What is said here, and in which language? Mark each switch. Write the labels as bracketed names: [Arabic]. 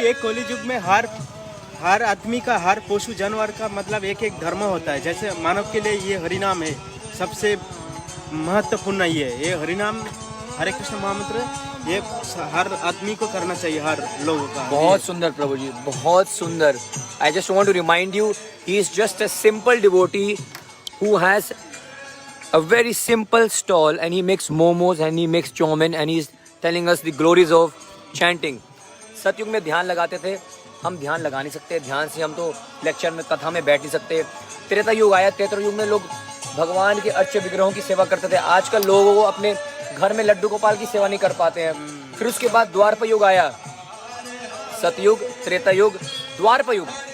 [Hindi] एक कलि युग में हर आदमी का, हर पशु जानवर का मतलब एक एक धर्म होता है। जैसे मानव के लिए ये हरिनाम है, सबसे महत्वपूर्ण ये हरिनाम, हरे कृष्ण महामंत्र, ये हर आदमी को करना चाहिए, हर लोगों का। बहुत सुंदर प्रभु जी, बहुत सुंदर। [English] I just want to remind you, he is just a simple devotee who has a very simple stall and he makes momos and he makes chowmin and he is telling us the glories of chanting. [Hindi] सतयुग में ध्यान लगाते थे, हम ध्यान लगा नहीं सकते। ध्यान से हम तो लेक्चर में, कथा में बैठ नहीं सकते। त्रेता युग आया, त्रेता युग में लोग भगवान के अर्च्य विग्रहों की सेवा करते थे। आजकल लोगों को अपने घर में लड्डू गोपाल की सेवा नहीं कर पाते हैं। फिर उसके बाद द्वापर युग आया, सतयुग, त्रेता युग, द्वापर युग।